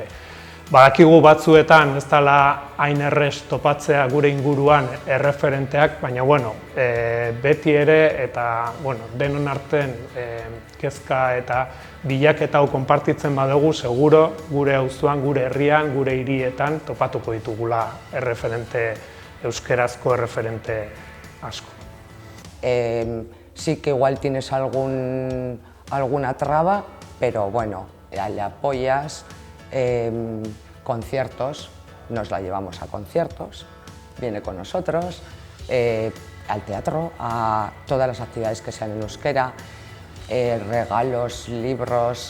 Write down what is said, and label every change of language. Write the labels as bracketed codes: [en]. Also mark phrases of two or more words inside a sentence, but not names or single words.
[eu] Badakigu batzuetan ez dela hain errez topatzea gure inguruan erreferenteak, baina beti ere eta denon artean kezka eta bilaketa hau konpartitzen badugu, seguro gure auzoan, gure herrian, gure hirietan topatuko ditugula euskerazko erreferente asko. [es] Sí que igual tienes alguna traba, pero le apoyas. Conciertos, nos la llevamos a conciertos, viene con nosotros, al teatro, a todas las actividades que sean en euskera, regalos, libros.